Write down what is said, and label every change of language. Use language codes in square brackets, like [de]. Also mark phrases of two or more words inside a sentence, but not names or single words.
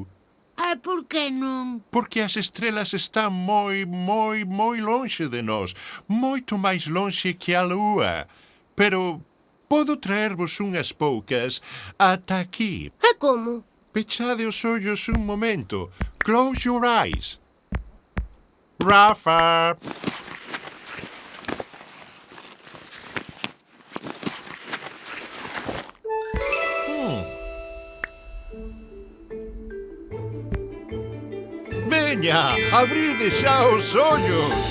[gl] E por que non? Porque as estrelas están moi lonxe de nós. Moito máis lonxe que a lúa. Pero podo traervos unhas poucas ata aquí. E como? Pechade os ollos un momento. [en] Close your eyes. [gl] Rafa! Veña, abride xa os ollos.